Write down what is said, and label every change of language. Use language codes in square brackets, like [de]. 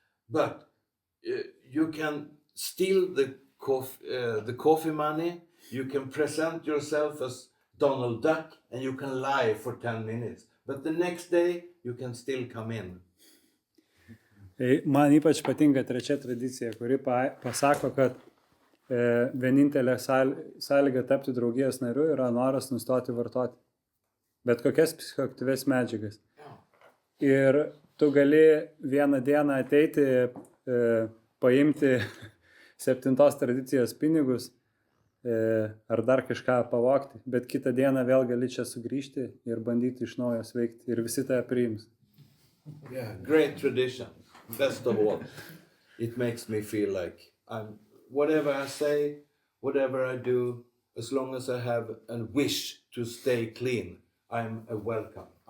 [en] But you can steal the coffee money, you can present yourself as Donald Duck, and you can lie for 10 minutes. But the next day, you can still come in. [lt] Man ypač patinka trečia tradicija, kuri pasako, kad vienintelė sąlyga tapti draugijos nariu yra noras nustoti vartoti bet kokias psichoaktyvias medžiagas. Ir tu gali vieną dieną ateiti, paimti 7 tradicijos pinigus ar dar kažką pavogti, bet kitą dieną vėl gali čia sugrįžti ir bandyti iš naujo sveikti ir visi tave priims. [en] Yeah, great tradition. Best of all, it makes me feel like whatever I say, whatever I do, as long as I have a wish to stay clean, I am welcome.